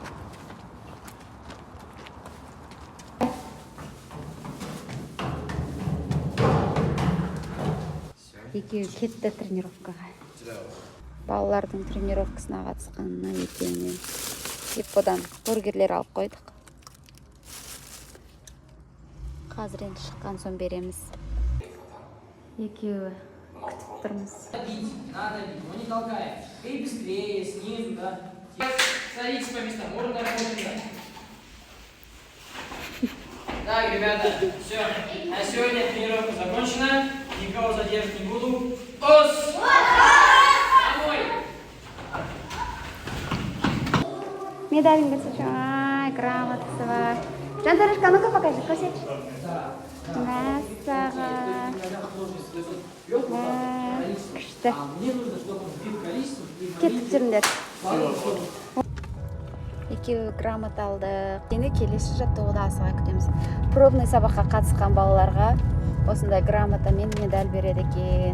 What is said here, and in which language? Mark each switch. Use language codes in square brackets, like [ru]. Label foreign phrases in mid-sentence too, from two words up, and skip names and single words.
[kk] Екеуі кетті тренировкаға. Балалардың тренировкасына қатысқанына екеуіне. Ипподан бургерлер алып қойдық. Қазір енді шыққан соң береміз. Екеуі күтіп тұрмыз. [ru] Надо бить, но не толкаем. И быстрее, снизу, да. Садитесь по местам, можно работать. Так, ребята, все. На сегодня тренировка закончена. Никого задерживать не буду. Ос! Домой! [kk] Медалін көрсетші. Ай, грамотасы бар. Жанторешка, [ru] ну-ка покажи, [kk] көрсетші. Мәссаған. Күшті. Кеттік жүріңдер. Екеуі грамот алдық. Енді келесі жаттығуды асыға күтеміз. Пробный сабаққа қатысқан балаларға осындай грамотамен медаль береді екен.